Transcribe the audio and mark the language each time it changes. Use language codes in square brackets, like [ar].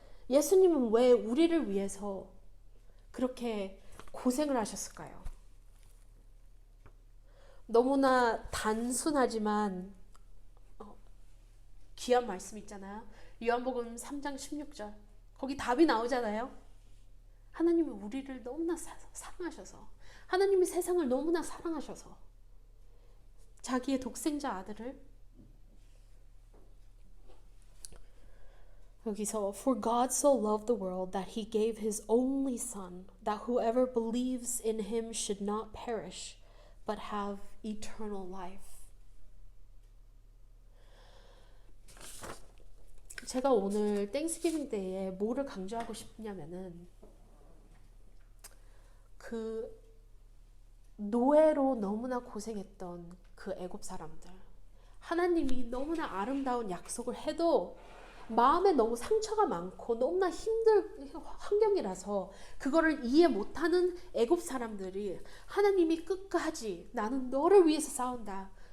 [ko] 예수님은 왜 우리를 위해서 그렇게 고생을 하셨을까요? 너무나 단순하지만 귀한 말씀 있잖아요. 요한복음 3장 16절 거기 답이 나오잖아요. 하나님이 우리를 너무나 사랑하셔서 하나님이 세상을 너무나 사랑하셔서 자기의 독생자 아들을 여기서 [en] For God so loved the world that he gave his only son that whoever believes in him should not perish but have eternal life. [ko] 제가 오늘 땡스기빙 데이에 뭐를 강조하고 싶냐면은 그 노예로 너무나 고생했던 그 애굽 사람들 하나님이 너무나 아름다운 약속을 해도 마음에 너무 상처가 많고 너무나 힘든 환경이라서 그거를 이해 못하는 애굽 사람들이 하나님이 끝까지 나는 너를 위해서 싸운다.